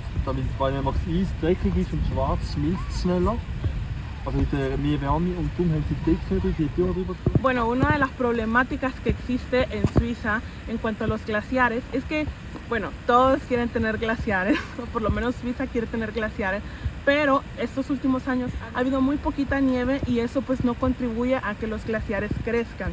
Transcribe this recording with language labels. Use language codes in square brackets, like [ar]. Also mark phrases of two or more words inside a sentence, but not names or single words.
[de] Damit, weil nämlich das Eis dreckig ist und schwarz, schmilzt es schneller. Also mit mehr Wärme und darum haben sie die Decke drüber, die Tür drüber. [es] Bueno, una de las problemáticas que existe en Suiza en cuanto a los glaciares es que, bueno, todos quieren tener glaciares, o por lo menos Suiza quiere tener glaciares, pero estos últimos años ha habido muy poquita nieve y eso pues no contribuye a que los glaciares crezcan.